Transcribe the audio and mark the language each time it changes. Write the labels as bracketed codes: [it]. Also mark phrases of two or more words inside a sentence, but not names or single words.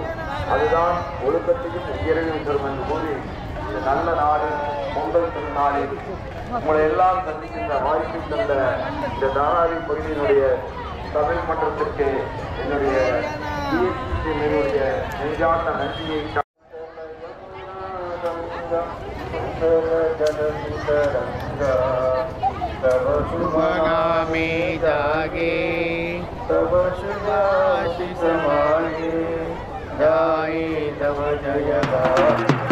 [ta] அதுதான் ஒழுக்கத்தையும் உயர்வையும் தரும் என்று கூறி இந்த நல்ல நாளில் பொங்கல் திருநாளில் உங்களை எல்லாம் சந்திக்கின்ற வாய்ப்பை தந்த இந்த தாராவி பகுதியினுடைய தமிழ் மன்றத்திற்கு என்னுடைய நெஞ்சார்ந்த நன்றியை [bn] শুভগামী জাগে তব শুভাশিষ মাগে জাএ তব জয়